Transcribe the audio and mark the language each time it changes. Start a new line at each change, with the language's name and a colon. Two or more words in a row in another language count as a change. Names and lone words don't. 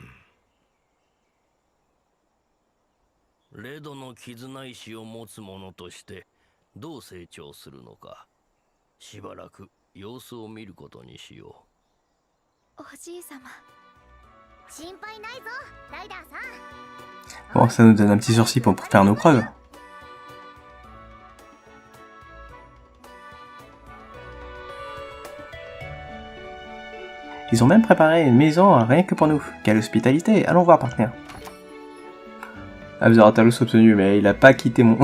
Japanese: レドの絆石を持つ者としてどう成長するのか、しばらく様子を見ることにしよおじいさま。心配ないぞライダーさん。
French: Bon, ça nous donne un petit sursis pour faire nos preuves. Ils ont même préparé une maison rien que pour nous. Quelle hospitalité. Allons voir, partenaire. Abzeratalus obtenu, mais il a pas quitté mon...